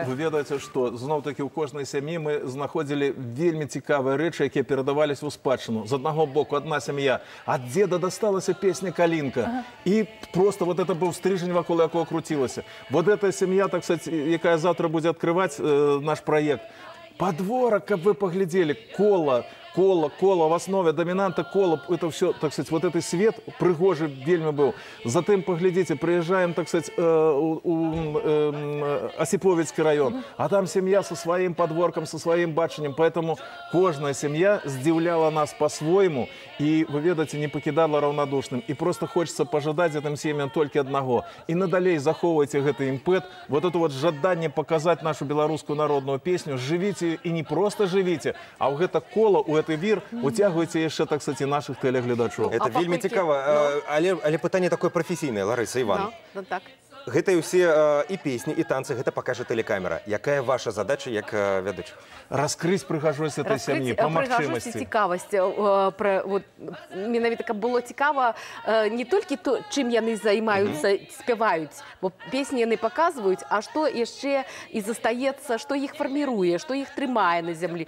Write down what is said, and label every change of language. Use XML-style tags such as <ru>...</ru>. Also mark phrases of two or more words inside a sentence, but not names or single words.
<be>Вы ведаеце, што зноў-такі ў кожнай сям'і мы знаходзілі вельмі цікавыя рэчы, якія перадавались у спадчыну. З аднаго боку, адна сям'я, ад дзеда дасталася песня «Калінка». І</be> <ru>просто вот это</ru> <be>быў стрыжень, вакол якого крутілася.</be> <ru>Вот эта</ru> <be>сям'я,</be> <ru>так сказать,</ru> <be>якая завтра будзе адкрываць наш праект.</be> <ru>Подворок, как вы поглядели, кола в основе, доминанта кола, это все, так сказать, вот этот свет</ru> <be>пригожий вельми</be> <ru>был. Затем, поглядите, приезжаем, так сказать, Осиповецкий район, а там семья со своим подворком, со своим баченнем, поэтому каждая семья здивляла нас по-своему, и, вы видите, не покидала равнодушным. И просто хочется пожадать этим семьям только одного. И надалей заховывайте этот импет, вот это вот жадание показать нашу белорусскую народную песню, живите и не просто живите, а у это кола, у этой вир, утягивайте еще, так сказать, наших телеглядачов.</ru> <be>Это вельмі цікава, але пытанне такое професійнае, Ларыса, Іван. Ну, так. Гэта і ўсе і песні, і танцы, гэта пакажа тэлекамера. Якая ваша задача як вядучых? Раскрыть прыгажосць этой сям'і, па магчымасці. Цікавасць. Менавіта, каб было цікава не толькі то, чым яны займаюцца, спяваюць, бо песні яны паказваюць, а што яшчэ і застаецца, што іх фарміруе, што іх трымае на зямлі.</be>